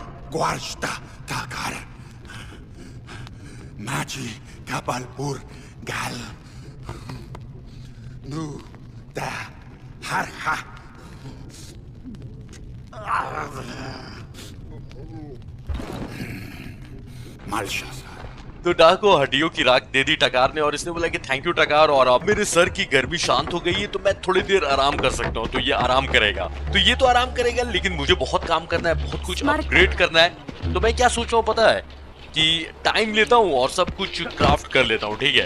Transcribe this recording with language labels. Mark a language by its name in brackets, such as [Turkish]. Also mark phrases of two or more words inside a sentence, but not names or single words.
[Hindi] Guarda Takar. Maji Kapalpur Gal. Nu da Harha. Malshasa. तो डाक को हड्डियों की राख दे दी टकार ने, और इसने बोला कि [English] thank you [Hindi] टकार, और अब मेरे सर की गर्मी शांत हो गई है, तो मैं थोड़ी देर आराम कर सकता हूँ। तो ये आराम करेगा, तो ये तो आराम करेगा, लेकिन मुझे बहुत काम करना है, बहुत कुछ अपग्रेड करना है। तो मैं क्या सोच रहा हूँ पता है, कि टाइम लेता हूँ और सब कुछ क्राफ्ट कर लेता हूँ, ठीक है।